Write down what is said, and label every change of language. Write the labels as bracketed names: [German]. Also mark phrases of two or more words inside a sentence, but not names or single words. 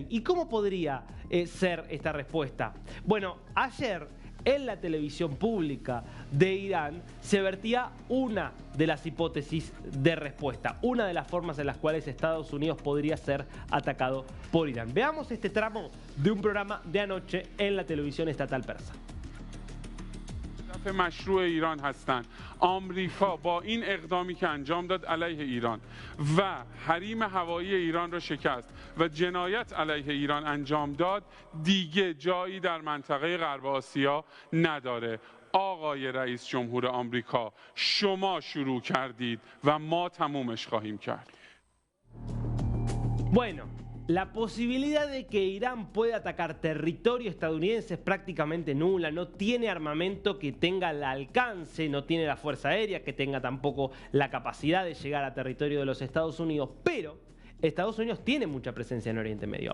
[Spanish] ¿Y cómo podría ser esta respuesta? Bueno, ayer en la televisión pública de Irán se vertía una de las hipótesis de respuesta, una de las formas en las cuales Estados Unidos podría ser atacado por Irán. Veamos este tramo de un programa de anoche en la televisión estatal persa. [Persian] مشروع ایران هستند. آمریکا با این اقدامی که انجام داد علیه ایران و حریم هوایی ایران را شکست و جنایت علیه ایران انجام داد دیگه جایی در منطقه غرب آسیا نداره. آقای رئیس جمهور آمریکا شما شروع کردید و ما تمومش خواهیم کرد. [Spanish] Bueno, la posibilidad de que Irán pueda atacar territorio estadounidense es prácticamente nula. No tiene armamento que tenga el alcance, no tiene la fuerza aérea que tenga tampoco la capacidad de llegar a territorio de los Estados Unidos, pero Estados Unidos tiene mucha presencia en Oriente Medio.